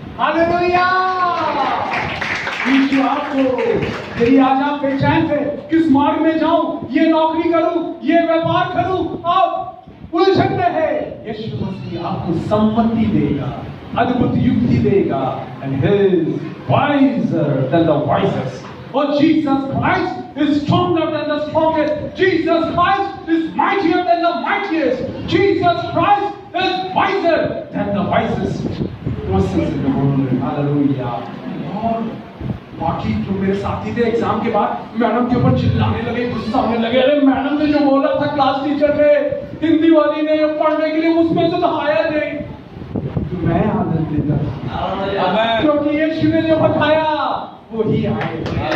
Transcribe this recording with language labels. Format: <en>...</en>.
<hi>Hallelujah. यीशु आपको यदि आज आप बेचैन थे किस मार्ग में जाऊं, ये नौकरी करूं, ये व्यापार करूं, आप उलझन में है, यीशु मसीह आपको सम्मति देगा, अद्भुत युक्ति देगा।</hi> <en>And he is wiser than the wisest. Oh, Jesus Christ is stronger than the strongest. Jesus Christ is mightier than the mightiest. Jesus Christ is wiser than the wisest persons in the world. Hallelujah.</en> <hi>और बाकी जो मेरे साथी थे exam के बाद madam के ऊपर चिल्लाने लगे, गुस्सा होने लगे। अरे मैडम ने जो बोला था क्लास टीचर ने, हिंदी वाली ने पढ़ने के लिए, उसमें तो आया नहीं। तो मैं आनंद लेता था क्योंकि यीशु ने जो बताया वो ही आए।</hi>